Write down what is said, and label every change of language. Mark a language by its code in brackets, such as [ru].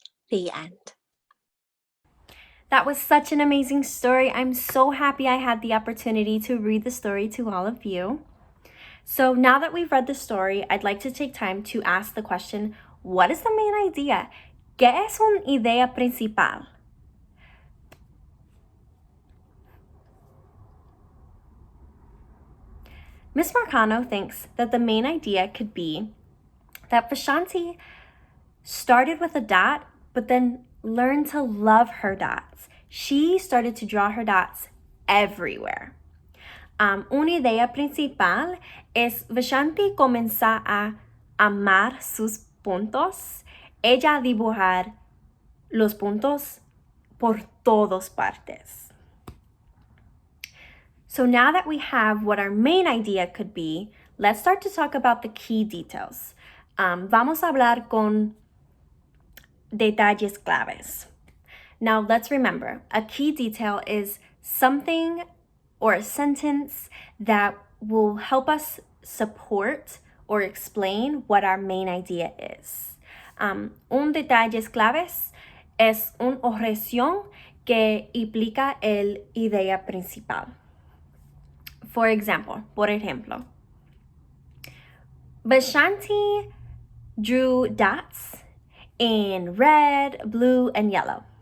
[en] The end. That was such an amazing story. I'm so happy I had the opportunity to read the story to all of you. So now that we've read the story, I'd like to take time to ask the question, what is the main idea? [es] ¿Qué es una idea principal? [en] Miss Marcano thinks that the main idea could be that Vishanti started with a dot, but then learned to love her dots. She started to draw her dots everywhere. [es] Una idea principal es Vishanti comenzar a amar sus puntos. Ella dibujar los puntos por todas partes. [en] So now that we have what our main idea could be, let's start to talk about the key details. [es] Vamos a hablar con detalles claves. [en] Now let's remember, a key detail is something or a sentence that will help us support or explain what our main idea is. [es] Un detalles claves es una oración que implica el idea principal. [en] For example, [es] por ejemplo, [en] Vishanti drew dots in red, blue, and yellow.